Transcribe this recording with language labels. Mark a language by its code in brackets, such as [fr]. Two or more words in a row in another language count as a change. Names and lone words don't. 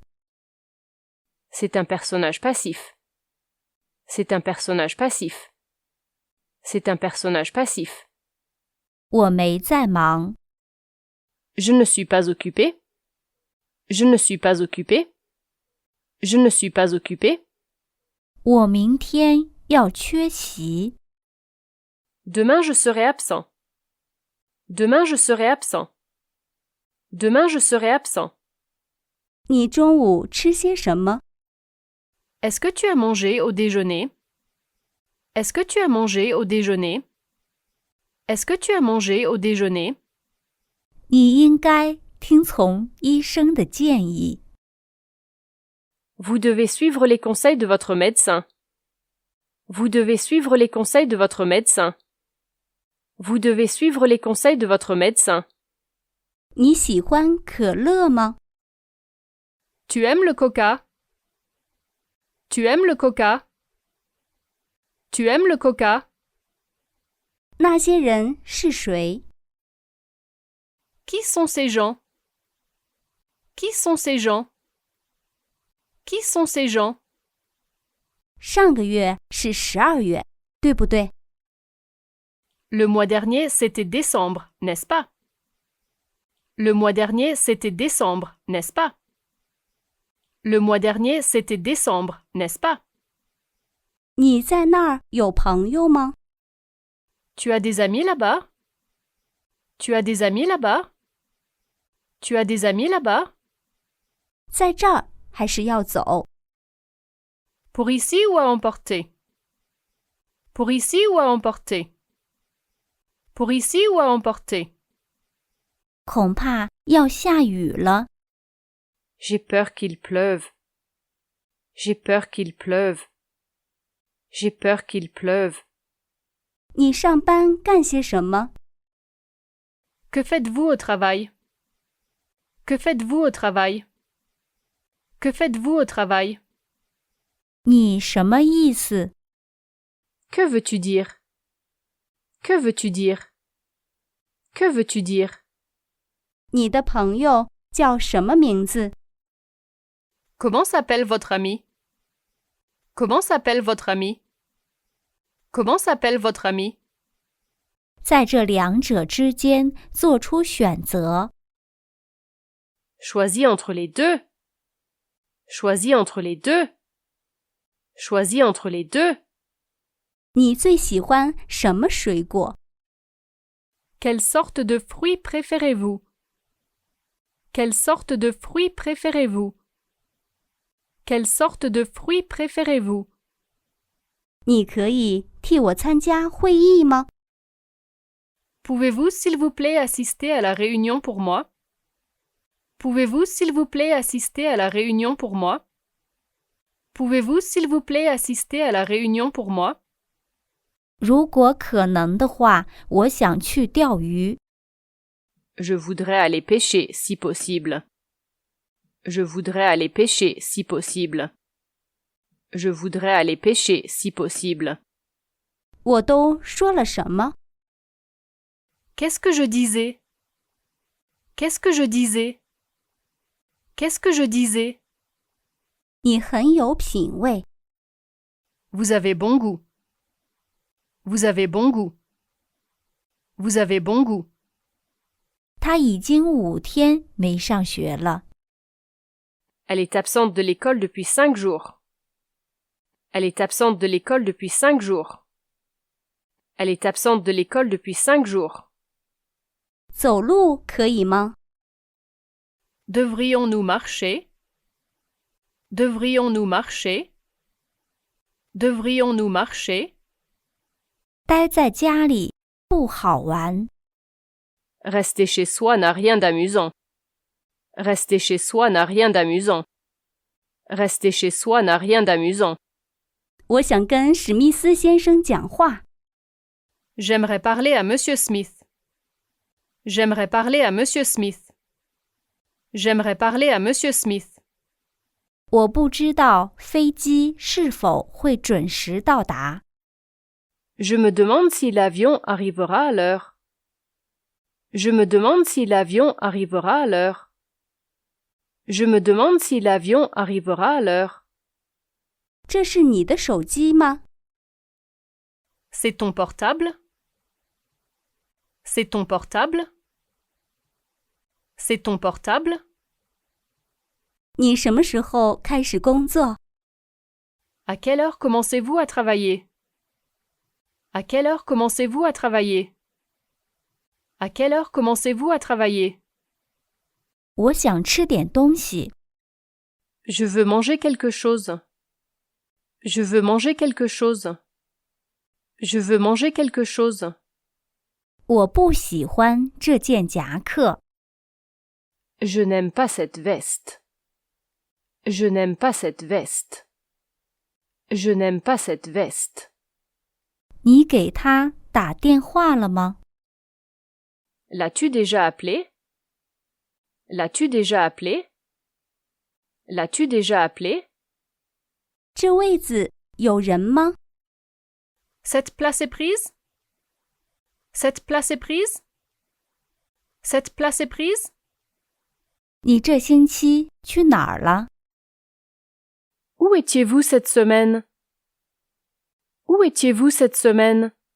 [fr] C'est un personnage passif. C'est un personnage passif. C'est un personnage passif. [zh] 我没在忙。 [fr] Je ne suis pas occupé. Je ne suis pas occupé. Je ne suis pas occupé. [zh] 我明天要缺席。 [fr] Demain je serai absent. Demain je serai absent. Demain je serai absent. [zh] 你中午吃些什么？ [fr] Est-ce que tu as mangé au déjeuner? Est-ce que tu as mangé au déjeuner? Est-ce que tu as mangé au déjeuner? [zh] 你应该听从医生的建议。 [fr] Vous devez suivre les conseils de votre médecin. Vous devez suivre les conseils de votre médecin. Vous devez suivre les conseils de votre médecin. [zh] 你喜欢可乐吗？ [fr] Tu aimes le coca? Tu aimes le coca? Tu aimes le coca? [zh] 那些人是谁？ [fr] Qui sont ces gens? Qui sont ces gens? Qui sont ces gens? [zh] 上个月是12月，对不对？ [fr] Le mois dernier, c'était décembre, n'est-ce pas? Le mois dernier, c'était décembre, n'est-ce pas? Le mois dernier, c'était décembre, n'est-ce pas? [zh] 你在那儿有朋友吗？ [fr] Tu as des amis là-bas? Tu as des amis là-bas? Tu as des amis là-bas? [zh] 在这儿还是要走？ [fr] Pour ici ou à emporter? Pour ici ou à emporter? Pour ici ou à emporter? [zh] 恐怕要下雨了。 [fr] J'ai peur qu'il pleuve. J'ai peur qu'il pleuve. J'ai peur qu'il pleuve. [zh] 你上班干些什么？ [fr] Que faites-vous au travail? Que faites-vous au travail? Que faites-vous au travail? [zh] 你什么意思？ [fr] Que veux-tu dire? Que veux-tu dire? Que veux-tu dire? [zh] 你的朋友叫什么名字？ [fr] Comment s'appelle votre ami? Comment s'appelle votre ami? Comment s'appelle votre ami? [zh] 在这两者之间做出选择。 [fr] Choisis entre les deux. Choisis entre les deux. Choisis entre les deux. [zh] 你最喜欢什么水果？ [fr] Quelle sorte de fruits préférez-vous? Quelle sorte de fruits préférez-vous? Quelle sorte de fruits préférez-vous? [zh] 你可以替我参加会议吗？ [fr] Pouvez-vous s'il vous plaît assister à la réunion pour moi? Pouvez-vous s'il vous plaît assister à la réunion pour moi? Pouvez-vous s'il vous plaît assister à la réunion pour moi? [zh] 如果可能的话，我想去钓鱼。 [fr] Je voudrais aller pêcher si possible. Je voudrais aller pêcher si possible. Je voudrais aller pêcher si possible. [zh] 我都说了什么？ [fr] Qu'est-ce que je disais? Qu'est-ce que je disais? Qu'est-ce que je disais? [zh] 你很有品味。 [fr] Vous avez bon goût. Vous avez bon goût. Vous avez bon goût. [zh] 他已经5天没上学了。 [fr] Elle est absente de l'école depuis 5 jours. Elle est absente de l'école depuis 5 jours. Elle est absente de l'école depuis 5 jours. [zh] 走路可以吗？ [fr] Devrions-nous marcher? Devrions-nous marcher? Devrions-nous marcher? [zh] 待在家里不好玩。 [fr] Rester chez soi n'a rien d'amusant. Rester chez soi n'a rien d'amusant. Rester chez soi n'a rien d'amusant. [zh] 我想跟史密斯先生讲话。 [fr] J'aimerais parler à Monsieur Smith. J'aimerais parler à Monsieur Smith. J'aimerais parler à Monsieur Smith. [zh] 我不知道飞机是否会准时到达。 [fr] Je me demande si l'avion arrivera à l'heure. Je me demande si l'avion arrivera à l'heure. Je me demande si l'avion arrivera à l'heure. [zh] 这是你的手机吗？ [fr] C'est ton portable? C'est ton portable? C'est ton portable? [zh] 你什么时候开始工作？ [fr] À quelle heure commencez-vous à travailler? À quelle heure commencez-vous à travailler? À quelle heure commencez-vous à travailler? [zh] 我想吃点东西。 [fr] Je veux manger quelque chose. Je veux manger quelque chose. Je veux manger quelque chose. [zh] 我不喜欢这件夹克。 [fr] Je n'aime pas cette veste. Je n'aime pas cette veste. Je n'aime pas cette veste. [zh] 你给他打电话了吗？ [fr] L'as-tu déjà appelé? L'as-tu déjà appelé? L'as-tu déjà appelé? [zh] 这位子有人吗？ [fr] Cette place est prise? Cette place est prise? Cette place est prise? [zh] 你这星期去哪儿了？ [fr] Où étiez-vous cette semaine? Où étiez-vous cette semaine?